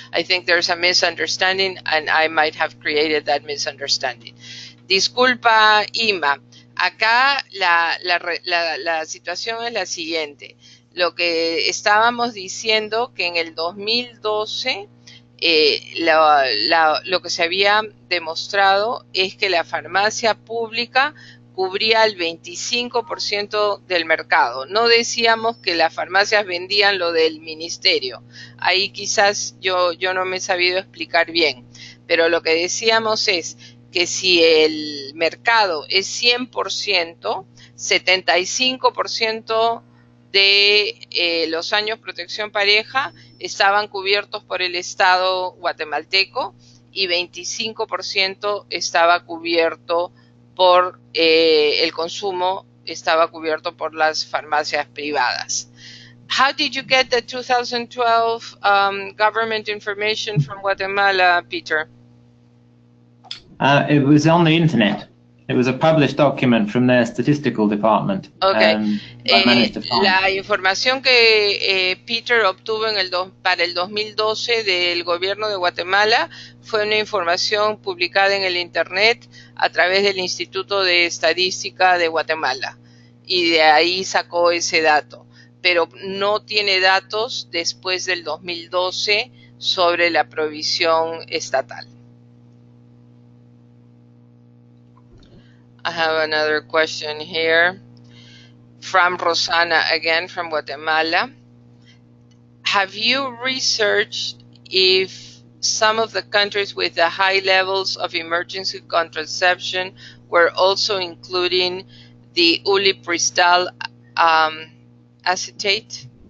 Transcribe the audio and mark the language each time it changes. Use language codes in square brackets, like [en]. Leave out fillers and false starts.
[en] I think there's a misunderstanding and I might have created that misunderstanding. [es] Disculpa, Ima. Acá la situación es la siguiente. Lo que estábamos diciendo, que en el 2012 lo que se había demostrado es que la farmacia pública cubría el 25% del mercado. No decíamos que las farmacias vendían lo del ministerio. Ahí quizás yo no me he sabido explicar bien. Pero lo que decíamos es que si el mercado es 100%, 75% de los años protección pareja estaban cubiertos por el Estado guatemalteco y 25% estaba cubierto por el consumo, estaba cubierto por las farmacias privadas. [en] How did you get the 2012 government information from Guatemala, Peter? It was on the internet. It was a published document from their statistical department. Okay. I managed to find. [es] La información que Peter obtuvo para el 2012 del gobierno de Guatemala fue una información publicada en el internet a través del Instituto de Estadística de Guatemala, y de ahí sacó ese dato, pero no tiene datos después del 2012 sobre la provisión estatal. [en] I have another question here from Rosana, again from Guatemala. Have you researched if some of the countries with the high levels of emergency contraception were also including the ulipristal acetate?